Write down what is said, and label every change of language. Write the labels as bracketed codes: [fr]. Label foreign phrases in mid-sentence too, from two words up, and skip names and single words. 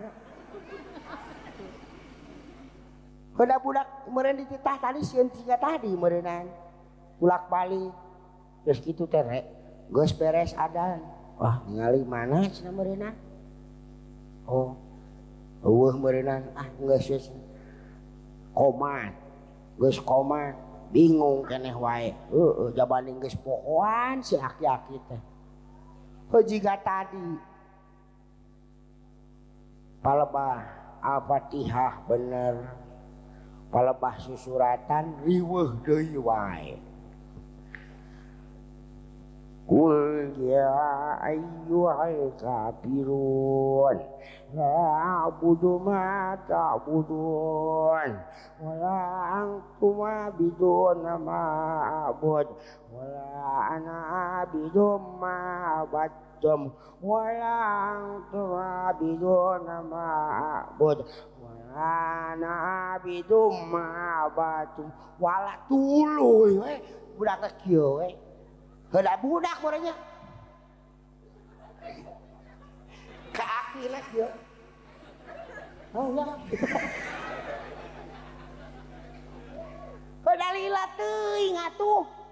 [su] budak meureun dititah tadi sieun siga tadi meureunan ulak balik geus kitu teh rek geus beres adan wah ningali mana cenah meureunan oh eueuh meureunan geus geus komat bingung keneh wae. Jabani geus pohoan si aki-aki teh. Jiga tadi palebah Al-Fatihah bener, palebah susuratan riweuh deui wae. [ar] قل يا أيها الكافرون لا أعبد ما تعبدون و لا أنتم عابدون ما أعبد ولا أنا عابد ما عبدتم ولا أنتم عابدون ما أعبد ولا أنا عابد ما عبدتم ولا [su] tuluy we budak kieu we. Heula budak borenya. Ka akilah kieu. Oh ya. Heula lila teuing atuh.